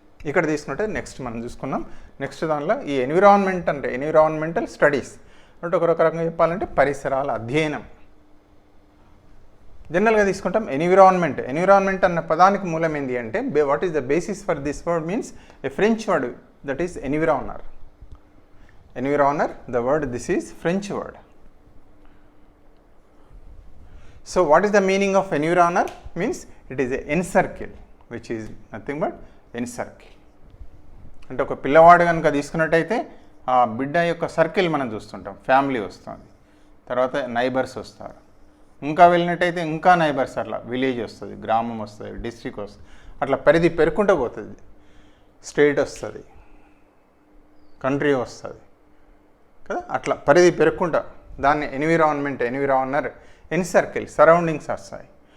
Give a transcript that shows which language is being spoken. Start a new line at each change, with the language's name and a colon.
Telugu: ఇక్కడ తీసుకుంటే నెక్స్ట్ మనం చూసుకున్నాం. నెక్స్ట్ దానిలో ఈ ఎన్విరాన్మెంట్ అంటే ఎన్విరాన్మెంటల్ స్టడీస్ అంటే ఒక రకంగా చెప్పాలంటే పరిసరాల అధ్యయనం. జనరల్గా తీసుకుంటాం ఎన్విరాన్మెంట్ అన్న పదానికి మూలం ఏంటి అంటే
English: What is the basis for this word means a French word that is environner. The word, this is French word. So what is the meaning of environner? Means it is an encircle, which is nothing but encircle.
Telugu: అంటే ఒక పిల్లవాడు కనుక తీసుకున్నట్టయితే ఆ బిడ్డ యొక్క circle మనం చూస్తుంటాం, ఫ్యామిలీ వస్తుంది, తర్వాత నైబర్స్ వస్తారు, ఇంకా వెళ్ళినట్టయితే ఇంకా నైబర్స్, అట్లా విలేజ్ వస్తుంది, గ్రామం వస్తుంది, డిస్ట్రిక్ట్ వస్తుంది, అట్లా పరిధి పెరుక్కుంటూ పోతుంది, స్టేట్ వస్తుంది, కంట్రీ వస్తుంది కదా, అట్లా పరిధి పెరుక్కుంటా దాన్ని ఎన్విరానర్ సర్కిల్ సరౌండింగ్స్ వస్తాయి.